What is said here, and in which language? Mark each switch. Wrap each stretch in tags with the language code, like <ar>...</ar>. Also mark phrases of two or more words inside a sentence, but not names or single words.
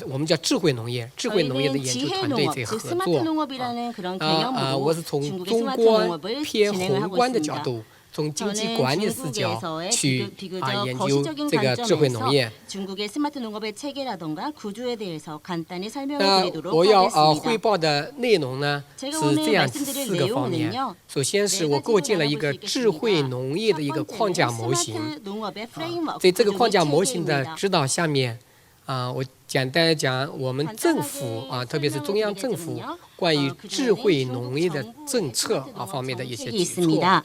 <ko>저희는 지혜농업, 즉 스마트 농업이라는 그런 개념으로 중국의 스마트 농업을 진행을 하고 있습니다. 저는 중국에서의 비교적 거시적인 관점에서 중국의 스마트 농업의 체계라든가 구조에 대해서 간단히 설명을 드리도록 하겠습니다. 제가 오늘 말씀드릴 내용은요.</ko> <zh>首先是我构建了一个智慧农业的一个框架模型。在这个框架模型的指导下面，我简单讲我们政府特别是中央政府关于智慧农业的政策方面的一些举措。</zh>